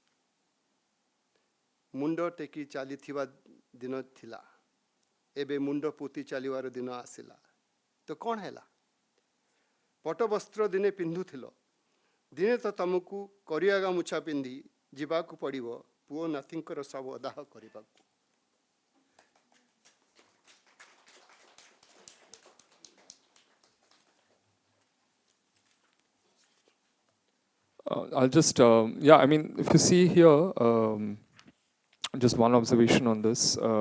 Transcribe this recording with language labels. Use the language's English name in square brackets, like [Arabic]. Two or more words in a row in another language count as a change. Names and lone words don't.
[Odia] ମୁଣ୍ଡ ଟେକି ଚାଲିଥିବା ଦିନ ଥିଲା, ଏବେ ମୁଣ୍ଡ ପୋତି ଚାଲିବାର ଦିନ ଆସିଲା, ତ କ'ଣ ହେଲା? ପଟବସ୍ତ୍ର ଦିନେ ପିନ୍ଧୁଥିଲ, ଦିନେ ତ ତମକୁ କରିଆ ଗାମୁଛା ପିନ୍ଧି ଯିବାକୁ ପଡ଼ିବ ପୁଅ ନାତିଙ୍କର ଶବ ଦାହ କରିବାକୁ। [English] I'll just, I mean, if you see here, just one observation on this.